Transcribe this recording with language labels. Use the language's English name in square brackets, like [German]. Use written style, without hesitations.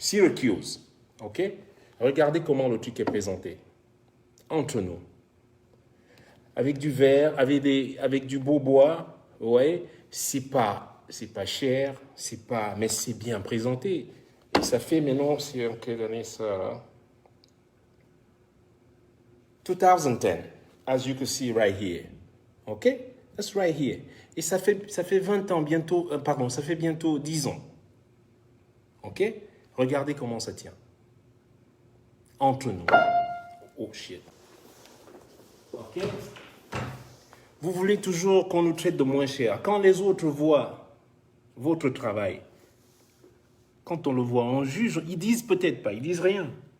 [French] Syracuse, ok? Regardez comment le truc est présenté. Entre nous. avec du verre, avec du beau bois. Ouais, c'est pas cher, mais c'est bien présenté. Et ça fait maintenant, c'est en quelle année ça là? [English] 2010, as you can see right here. OK? That's right here. [French] Et ça fait 20 ans bientôt, pardon, ça fait bientôt 10 ans. OK? Regardez comment ça tient. Entre nous. [English] Oh shit. [French] OK? Vous voulez toujours qu'on nous traite de moins cher. Quand les autres voient votre travail, quand on le voit, on juge, ils disent peut-être pas, ils disent rien.